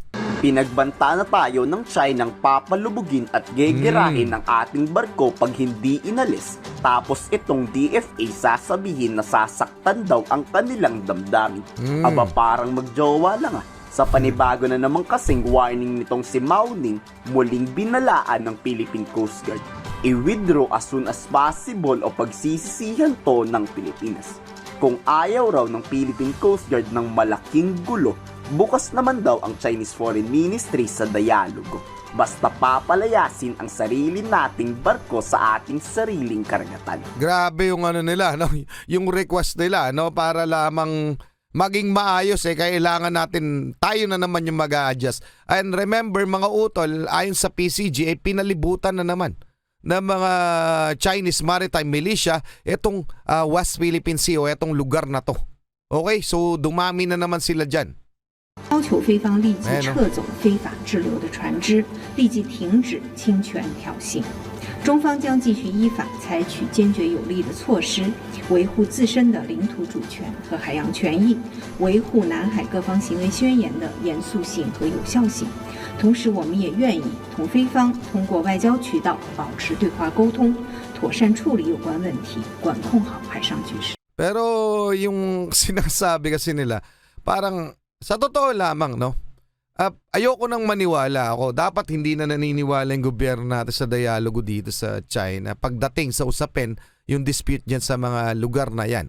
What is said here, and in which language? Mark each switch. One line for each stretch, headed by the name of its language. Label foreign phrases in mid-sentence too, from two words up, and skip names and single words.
Filipino: Pinagbanta na tayo ng Chinang papalubugin at gegerahin ng ating barko pag hindi inalis. Tapos itong DFA sasabihin na sasaktan daw ang kanilang damdamin. Aba parang magjowa lang Sa panibago na naman kasing warning nitong si Mao Ning, muling binalaan ng Philippine Coast Guard. I-withdraw
English: as soon as possible
Filipino: o pagsisisihan to ng Pilipinas. Kung ayaw raw ng Philippine Coast Guard ng malaking gulo, bukas naman daw ang Chinese Foreign Ministry sa dialogo. Basta papalayasin ang sarili nating barko sa ating sariling karagatan. Grabe yung nila, no? Yung request nila, no? Para lamang maging maayos kailangan natin, tayo na naman yung mag-a-adjust.
English: And remember
Filipino: mga utol, ayon sa PCG, pinalibutan na naman ng mga Chinese Maritime Militia itong West Philippine Sea o itong lugar na to.
English: Okay, so
Filipino: dumami na naman sila dyan.
Chinese: 要求菲方立即撤走非法滞留的船只，立即停止侵权挑衅。中方将继续依法采取坚决有力的措施，维护自身的领土主权和海洋权益，维护南海各方行为宣言的严肃性和有效性。同时，我们也愿意同菲方通过外交渠道保持对话沟通，妥善处理有关问题，管控好海上局势。
Filipino: Pero yung sinasabi kasi nila, parang sa totoo lamang, no? Ayoko nang maniwala ako. Dapat hindi na naniniwala yung gobyerno natin sa dialogo dito sa China pagdating sa usapin yung dispute dyan sa mga lugar na yan.